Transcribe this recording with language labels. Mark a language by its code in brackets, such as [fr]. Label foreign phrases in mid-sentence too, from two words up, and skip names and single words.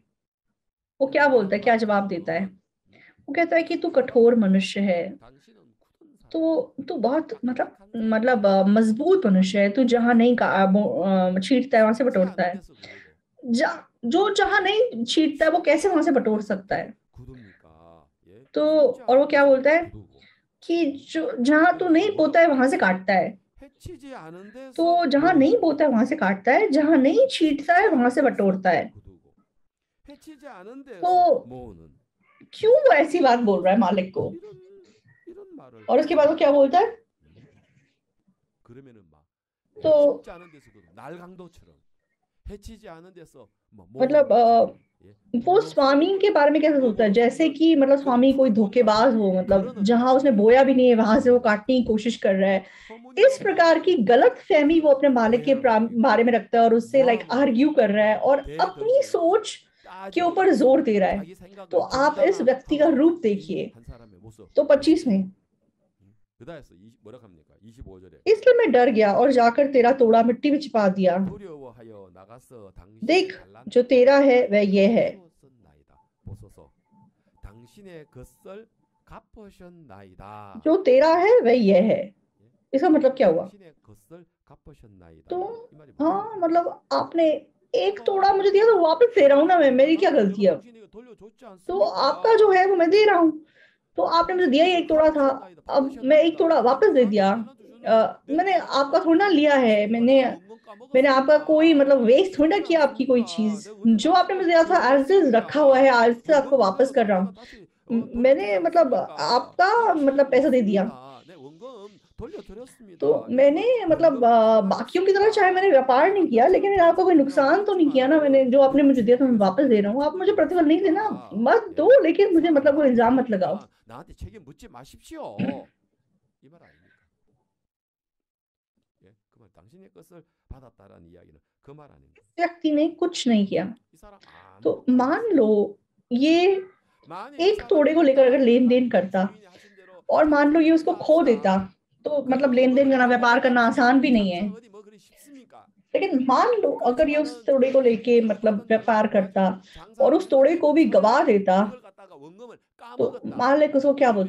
[hi] वो क्या बोलता है, क्या जवाब देता है? वो कहता है कि तू कठोर मनुष्य है, तू बहुत मतलब मजबूत मनुष्य है। तू जहां नहीं छींटता है वहां से बटोरता है। जो जहां नहीं छींटता है वो कैसे वहां से बटोर सकता है? तो और वो क्या बोलता है कि जो जहां तू नहीं बोता है वहां से काटता है। [ko] 해치지 않은 [hi] तो [ko] 데서 [hi] जहां नहीं [ko] 모으는 [hi] बोता है वहां से काटता है, जहां नहीं छींटता है वहां से बटोरता है। [ko] 거두고 해치지 않은 [hi] तो [ko] 데서 모으는 [hi] क्यों वो ऐसी बात बोल रहा है मालिक को? [ko] 이런 말을 [hi] और उसके बाद वो क्या बोलता है? [ko] 그러면은 막 [hi] तो [ko] 심지 않은 데서도 날강도처럼 해치지 않은 데서 뭐 모으는 [hi] मतलब [ko] 것처럼 [hi] वो स्वामी के बारे में कैसे सोचता है, जैसे कि मतलब स्वामी कोई धोखेबाज हो, मतलब जहां उसने बोया भी नहीं है वहां से वो काटने की कोशिश कर रहा है। इस प्रकार की गलत फहमी वो अपने मालिक के बारे में रखता है और उससे [en] like argue [hi] कर रहा है और अपनी सोच के ऊपर जोर दे रहा है। [ko] 자기 [hi] तो [ko] 생각을 [hi] आप इस व्यक्ति का रूप देखिए। [ko] 한 사람의 모습. [hi] तो 25 में, [ko] 그다음에서 뭐라 합니까? 25절에 [hi] इसलिए मैं डर गया और जाकर तेरा तोड़ा मिट्टी में छिपा दिया। [ko] 두려워하여 나가서 당신의 [hi] देख, [ko] 달란트를 [hi] जो तेरा है वह यह है। [ko] 갚으셨나이다. 보소서 당신의 것을 갚으셨나이다. [hi] जो तेरा है वह यह है। इसका मतलब क्या हुआ? [ko] 당신의 것을 갚으셨나이다. [hi] तो [ko] 이 말이 [hi] हाँ, [ko] 뭐예요? [hi] मतलब आपने एक तोड़ा मुझे दिया तो वापस दे रहा हूँ ना मैं, मेरी क्या गलती है? [ko] 당신에게 돌려줬지 [hi] तो [ko] 않습니까? [hi] आपका जो है वो मैं दे रहा हूँ। तो आपने मुझे दिया ही एक तोड़ा था, अब मैं एक तोड़ा वापस दे दिया। मैंने आपका थोड़ा ना लिया है, मैंने आपका कोई मतलब वेस्ट थोड़ा ना किया आपकी कोई चीज। जो आपने मुझे दिया था [en] as is [hi] रखा हुआ है, आज से आपको वापस कर रहा हूँ। मैंने मतलब आपका मतलब पैसा दे दिया। तो मैंने मतलब बाकियों की तरह चाहे मैंने व्यापार नहीं किया, लेकिन मैंने आपका कोई नुकसान तो नहीं किया ना। मैंने जो आपने मुझे दिया था मैं वापस दे रहा हूँ। आप मुझे प्रतिफल नहीं देना मत दो, लेकिन मुझे मतलब कोई इल्जाम मत लगाओ। [ko] 나한테 책임 묻지 마십시오. 이 말 아닙니까? 예, 그 말 당신의 것을 받았다라는 이야기는 그 말 아닙니까? [hi] व्यक्ति ने कुछ नहीं किया। 이 सारा तो मान लो ये एक तोड़े को लेकर अगर लेन देन करता और मान लो ये उसको खो देता, तो मतलब लेन देन करना, व्यापार करना आसान भी नहीं है। लेकिन मान लो अगर ये उस तोड़े को लेके मतलब व्यापार करता और उस तोड़े को भी गवा देता, तो मालिक उसको क्या बोलता?